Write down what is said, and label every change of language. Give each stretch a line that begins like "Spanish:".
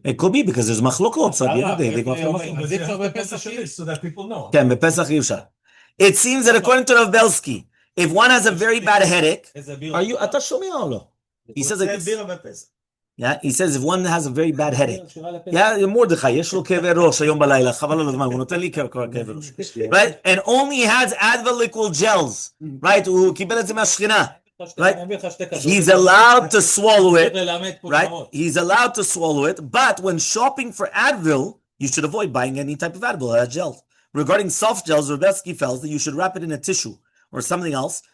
English: It could be because there's machlokot. So at the end of the day, they go after machlokot. But they have to publish a list so that people know.
Hebrew: כן, בפסח אי אפשר.
English: It seems that according to Rav Belsky, if one has a very bad headache, are you,
Hebrew: אתה שומע או לא?
English: He says like this. Yeah, he says if one has a very bad headache.
Hebrew: Yeah, מרדכי, יש לו כאבי ראש היום בלילה, חבל על הזמן, הוא נותן לי כאבי ראש.
English: Right? And only has Advil liquid gels. Right?
Hebrew: הוא קיבל את זה מהשכינה.
English: Right? He's allowed to swallow it. Right? He's allowed to swallow it. But when shopping for Advil, you should avoid buying any type of Advil, gel. Regarding soft gels, Rebesky felt that you should wrap it in a tissue or something else.